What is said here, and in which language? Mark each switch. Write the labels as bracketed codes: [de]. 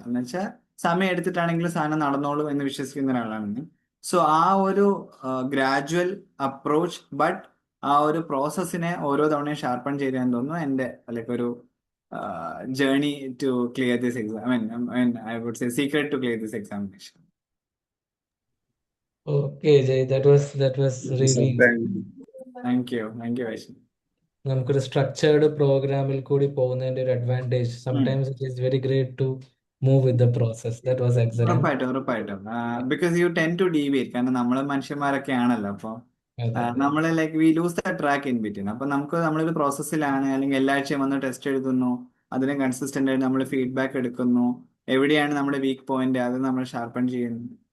[ml] എന്ന് വെച്ചാൽ സമയം എടുത്തിട്ടാണെങ്കിലും സാധനം നടന്നോളൂ എന്ന് വിശ്വസിക്കുന്ന ഒരാളാണ് ഞാൻ. സോ ആ ഒരു ഗ്രാജുവൽ അപ്രോച്ച്, ബട്ട് ആ ഒരു പ്രോസസ്സിനെ ഓരോ തവണയും ഷാർപ്പൺ ചെയ്തെന്ന് തോന്നുന്നു എൻ്റെ ലൈക്ക് ഒരു journey to clear this exam. [en] I would say secret to clear this examination. Okay, Jay, that was really thank you Vaishnav. [ml] നമുക്കൊരു സ്ട്രക്ചേർഡ് പ്രോഗ്രാമിൽ കൂടി പോകുന്നതിന്റെ ഒരു advantage. [en] Sometimes it is very great to move with the process. That was excellent. [ml] ഉറപ്പായിട്ടും because you ten to deviate, കാരണം നമ്മള് മനുഷ്യന്മാരൊക്കെ ആണല്ലോ. അപ്പൊ നമ്മള് like we lose the track in between. അപ്പൊ നമുക്ക് നമ്മളൊരു പ്രോസസ്സിലാണ്, അല്ലെങ്കിൽ എല്ലാ ആഴ്ചയും വന്ന് ടെസ്റ്റ് എഴുതുന്നു, അതിന് കൺസിസ്റ്റന്റ് ആയിട്ട് നമ്മൾ ഫീഡ്ബാക്ക് എടുക്കുന്നു, എവിടെയാണ് നമ്മുടെ വീക്ക് പോയിന്റ് അത് നമ്മൾ ഷാർപ്പൺ ചെയ്യുന്നു.